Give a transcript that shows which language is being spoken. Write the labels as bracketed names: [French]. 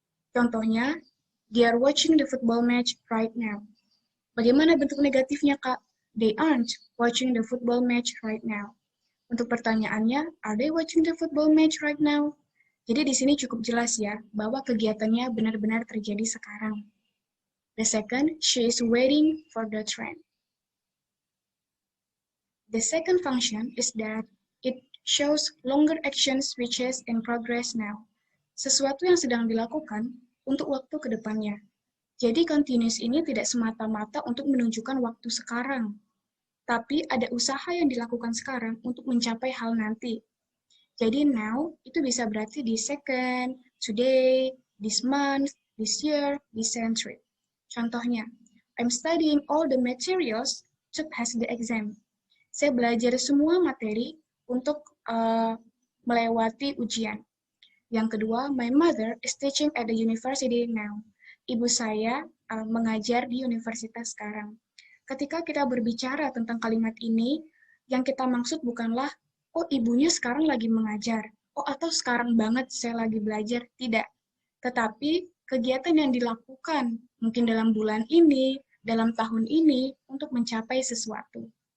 [Indonesian] Contohnya, [English] they are watching the football match right now. [Indonesian] Bagaimana bentuk negatifnya, Kak? [English] They aren't watching the football match right now. [Indonesian] Untuk pertanyaannya, [English] are they watching the football match right now? [Indonesian] Jadi di sini cukup jelas ya, bahwa kegiatannya benar-benar terjadi sekarang. [English] The second, she is waiting for the train. The second function is that it shows longer actions which is in progress now. [Indonesian] Sesuatu yang sedang dilakukan untuk waktu ke depannya. Jadi continuous ini tidak semata-mata untuk menunjukkan waktu sekarang, tapi ada usaha yang dilakukan sekarang untuk mencapai hal nanti. Jadi [English] now [Indonesian] itu bisa berarti di [English] second, today, this month, this year, this century. [Indonesian] Contohnya, [English] I'm studying all the materials to pass the exam. [Indonesian] Saya belajar semua materi untuk melewati ujian. Yang kedua, [English] my mother is teaching at the university now. [Indonesian] Ibu saya mengajar di universitas sekarang. Ketika kita berbicara tentang kalimat ini, yang kita maksud bukanlah, oh ibunya sekarang lagi mengajar, oh atau sekarang banget saya lagi belajar, tidak. Tetapi kegiatan yang dilakukan mungkin dalam bulan ini, dalam tahun ini, untuk mencapai sesuatu.